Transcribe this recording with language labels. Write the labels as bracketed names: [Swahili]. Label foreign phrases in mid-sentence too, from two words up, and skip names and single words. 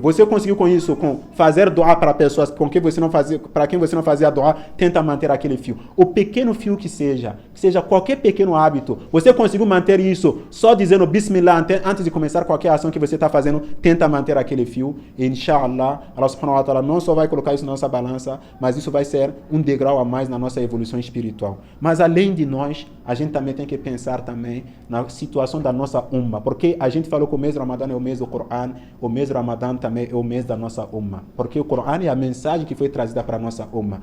[Portuguese] Você conseguiu com isso, com fazer doar para pessoas para quem você não fazia doar, tenta manter aquele fio. O pequeno fio que seja qualquer pequeno hábito, você conseguiu manter isso só dizendo Bismillah antes de começar qualquer ação que você está fazendo, tenta manter aquele fio. E inshallah, [Arabic] الله سبحانه وتعالى [Portuguese] não só vai colocar isso na nossa balança, mas isso vai ser um degrau a mais na nossa evolução espiritual. Mas além de nós, a gente também tem que pensar também na situação da nossa umma, porque a gente falou que o mês do Ramadã é o mês do Coran, o mês do Ramadã também é o mês da nossa umma, porque o Coran é a mensagem que foi trazida para a nossa umma.